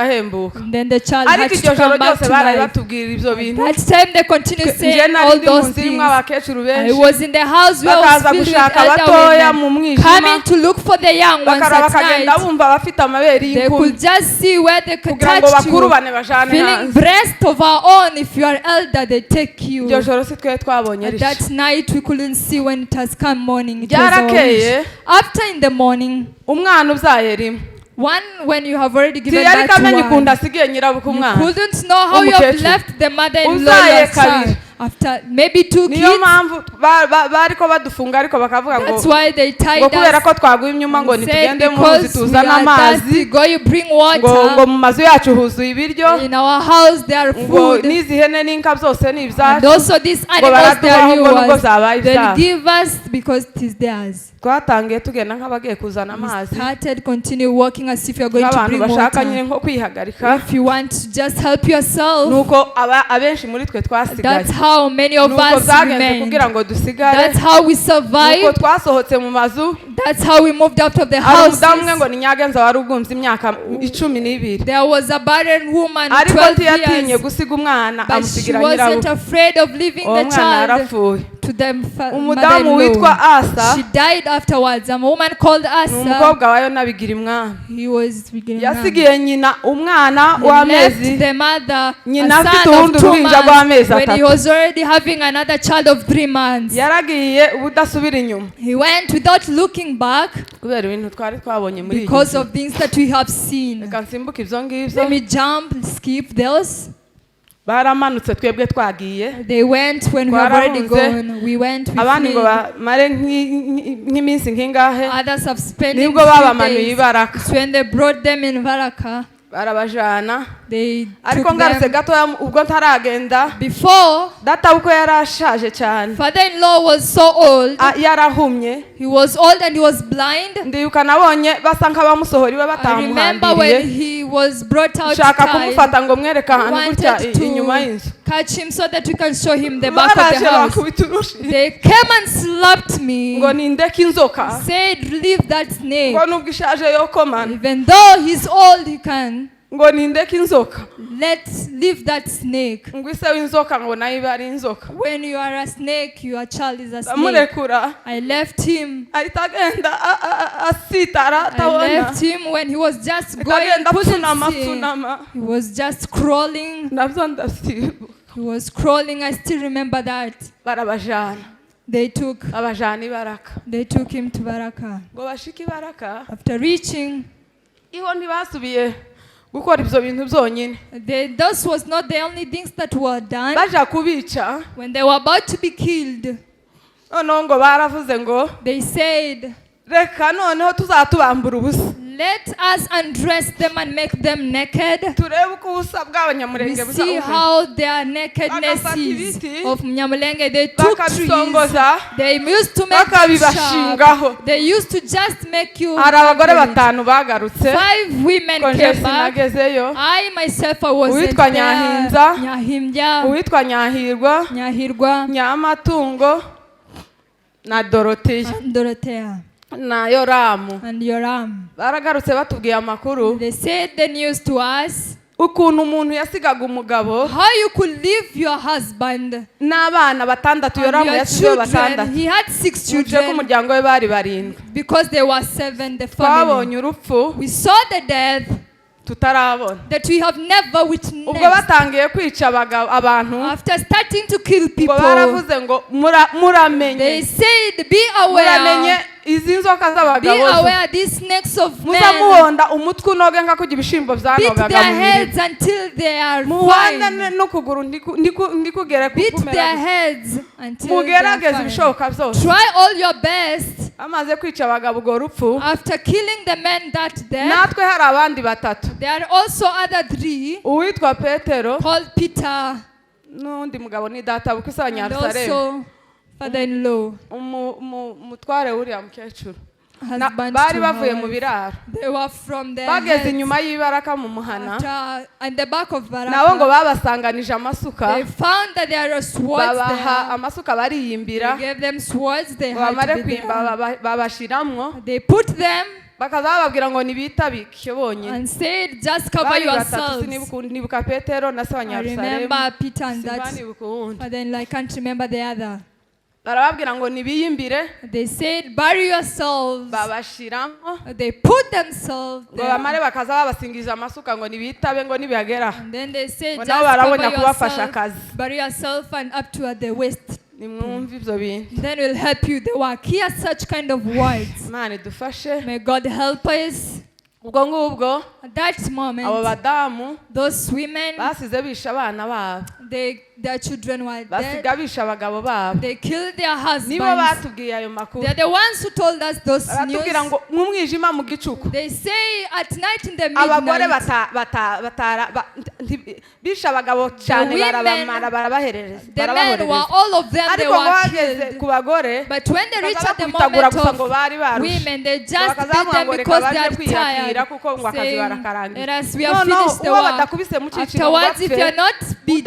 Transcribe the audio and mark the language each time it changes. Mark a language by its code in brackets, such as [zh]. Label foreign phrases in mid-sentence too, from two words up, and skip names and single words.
[rw] ahita ahembuka [en] And then the child had [rw] ariko [en] to [rw] iryo joro [en] come back [rw] ryose [en] to [rw] baraye [en] life. [rw] batubwira ibyo bintu [en] That time they continued [rw] njye [en] saying [rw] nari [en] all [rw] ndi mu [en] those [rw] nzu irimo [en] things. [rw] abakecuru [en] I [rw] benshi [en] was in the house where I was [rw] bakaza [en] filled with [rw] gushaka [en] elder [rw] abatoya mu [en] women, [rw] mwijima [en] coming to look for the young ones [rw] bakaraba [en] at [rw] bakagenda [en] night. [rw] bumva bafite amabere [en] They [rw] y'inkumi [en] could just see where they could [rw] kugira ngo [en] touch you. [rw] bakurubane bajane [en] Feeling [rw] hanze [en] breast of our own. If you are elder, they take you. [rw] iryo joro si twe twabonye [en] At [rw] rishya [en] that night, we couldn't see when it has come morning. It was our [rw] byarakeye [en] wish. After in the morning, [rw] umwana ubyaye rimwe [en] when you have already given [rw] ntiyari [en] birth [rw] kamenya [en] to [rw] ukuntu [en] one, [rw] asigaye nyirabuka [en] you [rw] umwana [en] couldn't know how you have [rw] Umukecuru. [en] left the mother-in-law [rw] Uzaye [en] your [rw] kabiri. [en] child. After maybe 2 [rw] niyo [en] kids, [rw] mpamvu bariko badufunga ariko bakavuga ngo [en] that's why they tied [rw] ngo kubera [en] us. [rw] ko twaguye inyuma ngo [en] and said, [rw] nitugende mu nzi [en] because we [rw] tuzane [en] are [rw] amazi [en] thirsty, go you bring [rw] ngo [en] water. [rw] mu mazu yacu huzuye ibiryo [en] In our house there are [rw] ngo [en] food. [rw] n'izi hene n'inka byose ni [en] And [rw] ibyacu [en] also these animals, they [rw] baraduha [en] are [rw] ngo nubwo [en] yours. [rw] zabaye [en] They'll [rw] ibyabo [en] give us because it is theirs. [rw] twatangiye tugenda nk'abagiye kuzana [en] We [rw] amazi [en] started, continue walking as if you're going to [rw] nk'abantu [en] bring [rw] bashaka nyine [en] water. [rw] nko kwihagarika [en] If you want to just help yourself, [rw] nuko abenshi muri twe twasigaye [en] that's how many of [rw] nuko [en] us [rw] byagenze [en] remained. [rw] kugira ngo dusigare [en] That's how we [rw] nuko [en] survived. [rw] twasohotse mu mazu [en] That's how we moved out of the [rw] hari umudamu umwe [en] houses. [rw] ngo ni nyagenza wari ugumbye imyaka 12 [en] There was a barren woman, [rw] ariko [en] 12 [rw] ntiyatinye [en] years, [rw] gusiga umwana [en] but she [rw] amusigira [en] wasn't [rw] nyirabuka [en] afraid of leaving [rw] uwo [en] the [rw] mwana [en] child [rw] yarapfuye [en] to the [rw] umudamu witwa [en] mother-in-law. [rw] asa [en] She died afterwards. A woman called [rw] ni [en] Asa. [rw] umukobwa wayo nabigira imwana [en] He was beginning [rw] yasigiye nyina umwana [en] He [rw] w'amezi [en] left the mother, [rw] nyina [en] a [rw] afite [en] son of [rw] urundi [en] 2 [rw] ruhinja rw'amezi [en] months, when he [rw] atatu [en] was already having another child of 3 months. [rw] yaragiye ubudasubira inyuma [en] He went without looking back [rw] kubera ibintu twari twabonye muri iyi [en] because [rw] nzu. [en] of things that we have seen. [rw] reka nsimbuke ibyo ngibyo [en] Let me jump, skip those. [rw] baramanutse twebwe twagiye [en] They went when we have already [rw] Twarahunze. [en] gone. We went, we [rw] abandi ngo [en] fled. [rw] bamare nk'iminsi nk'ingahe [en] Others have spent [rw] nibwo babamanuye ibaraka [en] It's when they brought them in Varaka. [rw] barabajana [en] They [rw] ariko [en] took [rw] ngarutse [en] them. [rw] gatoya ubwo ntaragenda [en] Before, [rw] data uko yari ashaje cyane [en] father-in-law was so old. [rw] yarahumye [en] He was old and he was blind. [rw] ndiyuka nabonye basa nk'abamusohora iwe [en] I remember when [rw] batamuhambiriye [en] he was brought out [rw] nshaka [en] tied, [rw] kumufata ngo mwereke ahantu gutya [en] wanted [rw] inyuma y'inzu [en] to catch him so that we can show him the back of [rw] baraje [en] the house. [rw] bakubita urushi [en] They came and slapped me, [rw] ngo nindeke inzoka [en] said, leave that snake. [rw] ngo nubwo ishaje yo komana [en] Even though he's old, he can. [rw] ngo nindeke inzoka [en] Let's leave that snake. [rw] ngo ise w'inzoka ngo nayo ibe ari inzoka [en] When you are a snake, your child is a snake. [rw] ndamurekura [en] I left him. [rw] ahita agenda asitara [en] I [rw] atabona [en] left him when he was just [rw] ahita [en] going, [rw] agenda [en] couldn't [rw] apfunama [en] see. [rw] apfunama [en] He was just crawling. [rw] nabyo ndasibuka [en] He was crawling. I still remember that. [rw] barabajana [en] They took [rw] abajana ibaraka [en] him to Baraka. [rw] ngo bashike ibaraka [en] After reaching, [rw] iho ntibasubiye gukora ibyo bintu byonyine [en] those was not the only things that were done. [rw] baja kubica [en] When they were about to be killed, [rw] noneho ngo baravuze ngo [en] they said, [rw] reka noneho tuzatubambura ubusa [en] Let us undress them and make them naked. [rw] turebe uko ubusa [en] We [rw] bw'abanyamulenge busa [en] see how their nakedness [rw] Bagafata [en] is [rw] ibiti, [en] of Nyamulenge. They took trees. [rw] bakabisongoza [en] They used to make them [rw] bakabibashingaho. [en] sharp. They used to just make you. [rw] hari abagore [en] handle it. [rw] batanu bagarutse [en] 5 women [rw] konje [en] came back. [rw] sinagezeyo [en] I myself I wasn't [rw] Uwitwa [en] there. [rw] Nyahinza, Nyahimbya, uwitwa Nyahirwa, [en] Nyahirwa, [rw] Nyamatungo na Dorothea [en] and Dorothea, [rw] na Yoramu [en] and Yoram. [rw] baragarutse batubwiye amakuru [en] They said the news to us [rw] ukuntu umuntu yasigaga umugabo [en] how you could leave your husband [rw] n'abana batandatu [en] and [rw] Yoramu [en] your [rw] yasizeyo [en] children. [rw] batandatu [en] He had 6 [rw] muce ko [en] children [rw] umuryango we bari barindwi [en] because there were 7 the family. [rw] twabonye urupfu [en] We saw the death [rw] tutarabona [en] that we have never [rw] ubwo [en] witnessed. [rw] batangiye kwica abantu [en] After starting to kill [rw] ngo [en] people, [rw] baravuze ngo muramenye [en] they said, be [rw] muramenye [en] aware, [rw] izi nzoka [en] be [rw] z'abagabo zo [en] aware, these snakes of [rw] muza [en] men [rw] muhonda umutwe unoge nka kujya ibishimbo [en] beat [rw] byanogaga [en] their [rw] mu mirima [en] heads until they are [rw] muhande [en] fine. [rw] n'ukuguru ndikugere [en] Beat their [rw] kumera [en] heads until they are [rw] mugerageze [en] fine. [rw] ibishoboka byose [en] Try all your best. [rw] amaze kwica abagabo urwo rupfu [en] After killing the men that death, [rw] natwe hari abandi batatu [en] there are also other 3 [rw] uwitwa Petero [en] called Peter [rw] n'undi mugabo ni data bukwe se [en] and [rw] Nyarusalemu [en] also father-in-law, [rw] umutware w'uriya mukecuru [en] husband [rw] bari [en] to [rw] bavuye [en] her [rw] mu [en] wife. [rw] biraro [en] They were from their [rw] bageze [en] heads [rw] inyuma y'ibaraka mu muhana [en] after, and the back of [rw] nabo ngo [en] Baraka. [rw] babasanganije amasuka [en] They found that there are swords [rw] babaha [en] there. [rw] amasuka bariyimbira [en] They gave them swords. They [rw] ngo [en] had [rw] bamare [en] to be [rw] kwimba [en] there. [rw] babashiramwo [en] They put them [rw] bakaza bababwira ngo nibitabike bonyine [en] and said, just cover [rw] bari batatu [en] yourselves. [rw] nibuka Petero na se wa [en] I [rw] Nyarusalemu [en] remember Peter and that, [rw] Sinibuka uwundi [en] but then I can't remember the other. [rw] barababwira ngo nibiyimbire [en] They said, bury yourselves. [rw] babashiramo [en] They put themselves [rw] ngo bamare [en] there. [rw] bakaza babasingiriza amasuka ngo nibitabe ngo nibihagera [en] And then they said, [rw] ngo [en] just [rw] nabo barabona [en] cover [rw] kubafasha [en] yourself, [rw] akazi [en] bury yourself and up to at the waist. [rw] nimwumve ibyo bintu [en] Then we'll help you. They work. Hear such kind of words. [rw] Imana idufashe [en] May God help us. [rw] ubwo ngubwo [en] At that [rw] abo [en] moment, [rw] badamu [en] those women, [rw] basize bisha abana babo [en] their children were dead. [rw] basiga bisha abagabo babo [en] They killed their [rw] nibo [en] husbands. [rw] batubwiye ayo makuru [en] They're the ones who told us those [rw] baratubwira [en] news. [rw] ngo mu mwijima mu gicuku [en] They say at night in the [rw] abagore [en] midnight, [rw] bisha abagabo cyane [en] women- [rw] barabamara barabaherereza [en] the men were, all of them, they [rw] ariko ngo [en] were [rw] bageze [en] killed. [rw] ku bagore [en] But when they reached at the [rw] bakabakubitagura [en] moment [rw] gusa ngo [en] of [rw] bari barushe [en] women, they [rw] ngo [en] just beat [rw] bakazamuha [en] them [rw] ngo reka [en] because they [rw] baje [en] are [rw] kwiyakira [en] tired, [rw] kuko ngo akazi [en] saying, [rw] barakarangiza [en] let us, we have [rw] noneho [en] finished the [rw] uwo [en] work. [rw] badakubise mu cyiciro ngo [en] Afterwards, if [rw] bapfe [en] you're not beaten,